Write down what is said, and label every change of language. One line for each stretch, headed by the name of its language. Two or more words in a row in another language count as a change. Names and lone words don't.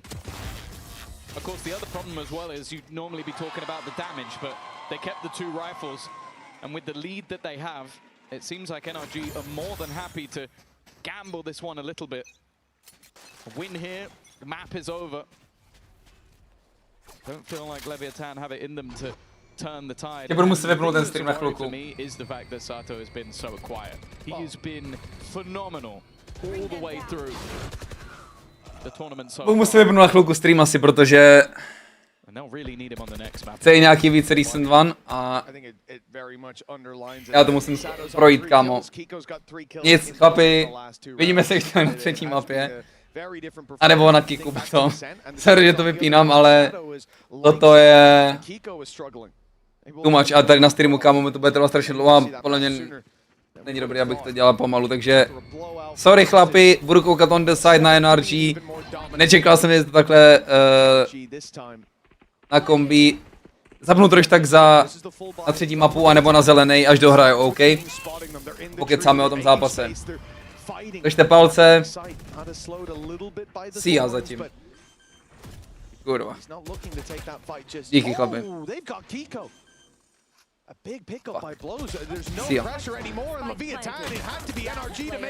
English: Of course, the other problem as well is you'd normally be talking about the damage, but they kept the 2 rifles, and with the lead that they have, it seems like NRG are more than happy to gamble this one a little bit. A win here, the map is over. Don't feel like Leviathan have it in them to turn the tide.
Czech: Budu muset vypnout ten stream na chvilku.
English: For me is the fact that Sato has been so quiet. He has been phenomenal all the way through the tournament so far.
Czech: Budu muset vypnout na chvilku stream asi, protože chce i nějaký víc
English: recent one
Czech: a já to musím projít, kámo. Nic, chlapi, vidíme se ještě na 3. mapě. A nebo na Kicku potom. Sorry, že to vypínám, ale toto je
English: too much.
Czech: A tady na streamu, kámo, to bude trvat strašně dlouho a podle mě není dobrý, abych to dělal pomalu, takže sorry chlapi, budu koukat
English: on the side
Czech: na NRG. Nečekal jsem, že to takhle na kombi. Zapnu trošku tak na třetí mapu, anebo na zelenej, až dohraju, OK? Pokecáme o tom zápase. Držte palce. Síha zatím. Kurva. Díky chlapi.
English: A big pickup by blows. There's no See ya. pressure anymore on Leviathan. It had to be NRG to make